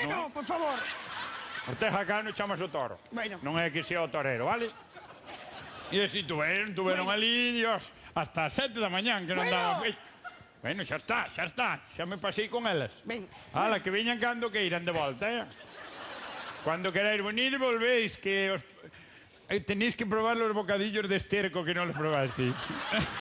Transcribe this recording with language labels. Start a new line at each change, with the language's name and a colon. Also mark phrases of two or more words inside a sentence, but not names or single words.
Spanish: Bueno, por favor.
Galician: Ortega Cano chamas o toro.
Spanish: Bueno.
Galician: Non é que sea o torero, vale? E así tuveron
Spanish: Bueno.
Galician: ali, Dios, hasta as 7 da mañán que non
Spanish: Bueno.
Galician: daban feito. Bueno, xa está, xa está. Xa me pasei con elas. Ben. Ala, que veñan cando que irán de volta,
Spanish: Cuando queráis venir, volvéis, que os... tenéis que probar los bocadillos de esterco que no los probasteis.